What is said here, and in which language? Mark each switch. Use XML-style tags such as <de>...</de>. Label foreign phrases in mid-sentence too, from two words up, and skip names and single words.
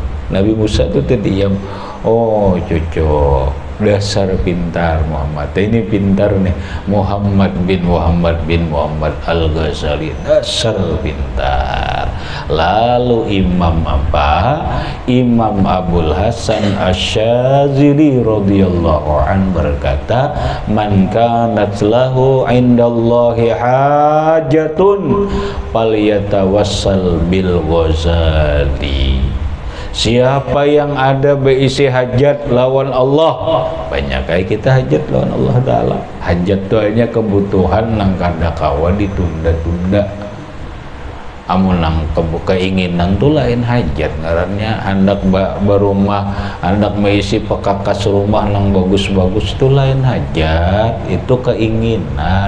<id>Nabi Musa itu terdiam. Oh, cocok. Dasar pintar Muhammad. Ini pintar nih, Muhammad bin Muhammad Al-Ghazali, dasar pintar. Lalu Imam apa? Imam Abul Hasan Asy-Syadzili</id> <ar>رضي الله عن</ar> <id>berkata,</id> <ar>من كانت له عند الله حاجة فليتوسل بالغزالي.</ar> <bjn>Siapa yang ada berisi hajat lawan Allah, banyak kayak kita hajat lawan Allah Ta'ala. Hajat itu hanya kebutuhan nang kada kawa ditunda-tunda. Amun nang keinginan tu lain hajat, ngarannya hendak berumah, hendak mengisi pekakas rumah nang bagus-bagus itu lain hajat, itu keinginan.</bjn>